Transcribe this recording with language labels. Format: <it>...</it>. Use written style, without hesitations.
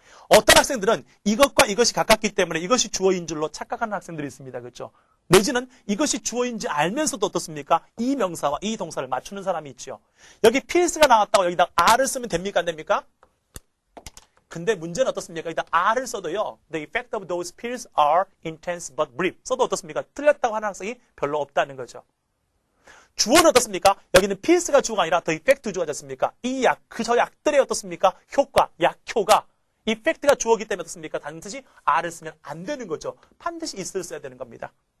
<ko>어떤 학생들은 이것과 이것이 가깝기 때문에 이것이 주어인 줄로 착각하는 학생들이 있습니다. 그렇죠? 내지는 이것이 주어인지 알면서도 어떻습니까? 이 명사와 이 동사를 맞추는 사람이 있죠. 여기 필스가 나왔다고 여기다 R을 쓰면 됩니까? 안 됩니까? 근데 문제는 어떻습니까? 여기다 R을 써도요.</ko> <en>The effect of those pills are intense but brief.</en> <ko>써도 어떻습니까? 틀렸다고 하는 학생이 별로 없다는 거죠. 주어는 어떻습니까? 여기는 필스가 주어가 아니라 the effect 주어가 됐습니까? 이 약, 저 약들의 어떻습니까? 효과, 약효가 이펙트가 주어기 때문에 어떻습니까? 단지 R을 쓰면 안 되는 거죠. 반드시 있을 써야 되는 겁니다.</ko>